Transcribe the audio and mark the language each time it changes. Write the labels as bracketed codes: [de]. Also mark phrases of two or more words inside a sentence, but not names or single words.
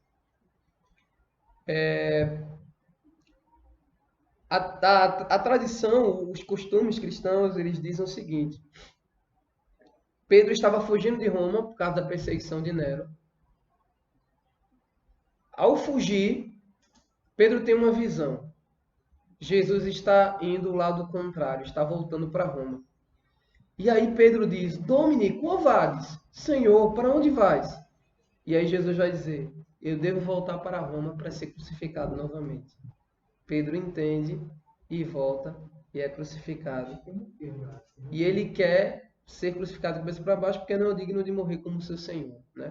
[pt] A tradição, os costumes cristãos, eles dizem o seguinte: Pedro estava fugindo de Roma por causa da perseguição de Nero. Ao fugir, Pedro tem uma visão. Jesus está indo do lado contrário, está voltando para Roma. E aí Pedro diz, [la] Domini, quo vadis? [pt] Senhor, para onde vais? E aí Jesus vai dizer, eu devo voltar para Roma para ser crucificado novamente. Pedro entende e volta e é crucificado. E ele quer ser crucificado de cabeça para baixo porque não é digno de morrer como seu Senhor, né?